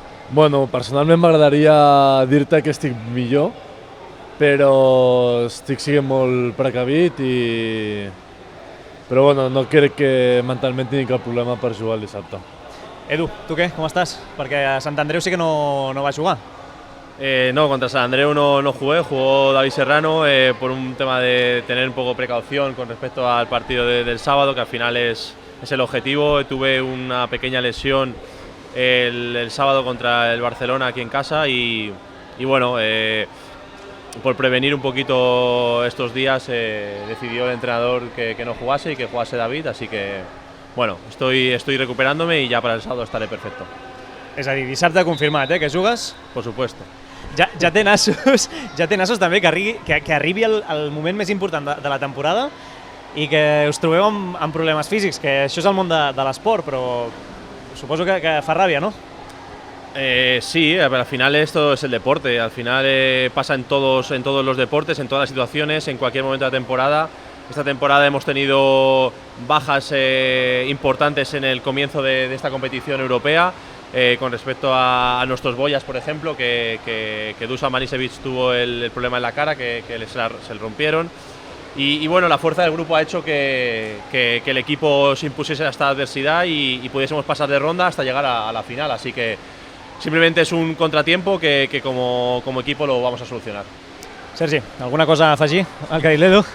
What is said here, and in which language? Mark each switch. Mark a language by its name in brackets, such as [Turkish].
[Catalan] Bueno, personalment m'agradaria dir-te que estic millor, però estic sent molt precavit Però bueno, no crec que mentalment tingui cap problema per jugar el dissabte. Edu, tu què? Com estàs? Perquè a Sant Andreu sí que no va jugar. [Spanish] No, contra San Andreu no jugué, jugó David Serrano por un tema de tener un poco de precaución con respecto al partido del sábado, que al final es el objetivo. Tuve una pequeña lesión el sábado contra el Barcelona aquí en casa y bueno, por prevenir un poquito estos días decidió el entrenador que no jugase y que jugase David, así que bueno, estoy recuperándome y ya para el sábado estaré perfecto. [Catalan] És a dir, dissabte confirmat, que jugues? [Spanish] Por supuesto. [Catalan] Ja té nassos també que arribi el moment més important de la temporada i que us trobeu amb problemes físics, que això és el món de l'esport, però suposo que fa ràbia, no? [Spanish] Sí, pero al final esto es el deporte, al final pasa en todos los deportes, en todas las situaciones, en cualquier momento de la temporada. Esta temporada hemos tenido bajas importantes en el comienzo de esta competición europea, con respecto a nuestros boyas, por ejemplo, que Dusan Manisevic tuvo el problema en la cara, que se le rompieron. Y bueno, la fuerza del grupo ha hecho que el equipo se impusiese a esta adversidad y pudiésemos pasar de ronda hasta llegar a la final. Así que simplemente es un contratiempo que como equipo lo vamos a solucionar. [Catalan] Sergi, alguna cosa a afegir al que ha dit l'Edu?